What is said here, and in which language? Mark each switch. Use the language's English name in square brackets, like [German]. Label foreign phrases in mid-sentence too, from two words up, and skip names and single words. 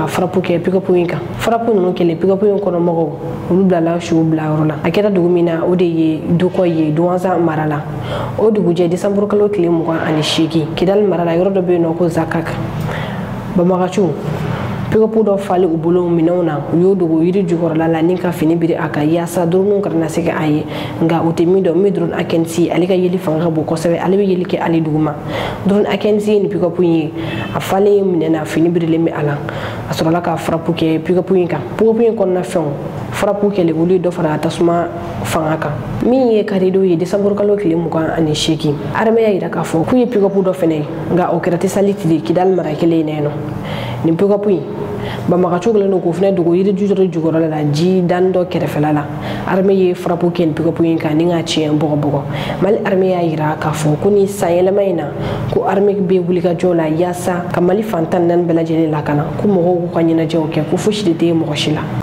[Bambara] frappe kɛ pick-up in kan frappe ninnu kɛlen pick-up in kɔnɔ mɔgɔw olu bilala su bila yɔrɔ la a kɛra dugu min na o de ye dukɔ ye duwansan mara la o dugujɛ décembre kalo tile 28 Kidali mara la yɔrɔ dɔ bɛ yen nɔ ko Zakak banbagaciw pick-up dɔ fali u bolo minɛnw na u y'o dogo yiri jukɔrɔla la ni ka fini biri a kan yaasa drone kana se ka a ye nka u tɛ min dɔn min drone Akensi ale ka yeli fanga ka bon kosɛbɛ ale bɛ yeli kɛ ale duguma drone Akensi ye ni pick-up ye a falen minɛ na fini birilen bɛ a la a sɔrɔla ka frappe kɛ pick-up in kan pick-up in kɔnɔna fɛnw frappe kɛlen olu ye dɔ fara tasuma fanga kan min ye karido ye décembre kalo tile 28 armée y'a yira k'a fɔ k'u ye pick-up dɔ fɛnɛ ye nka o kɛra Tesali tile Kidali mara kelen in nɔ nin pick-up in banbagaciw kɛlen don k'o fɛnɛ dogo yiri jukɔrɔla la ji dani dɔ kɛrɛfɛla la armée ye frappe kɛ nin pick-up in kan ni ka tiɲɛ bɔgɔbɔgɔ Mali armée y'a yira k'a fɔ ko ni sanyɛlɛma in na ko armée bɛ wulikajɔ la yaasa ka Mali fan 14 bɛɛ lajɛlen lakana ko mɔgɔw k'u ka ɲɛnajɛw kɛ ko fosi de tɛ mɔgɔ si la.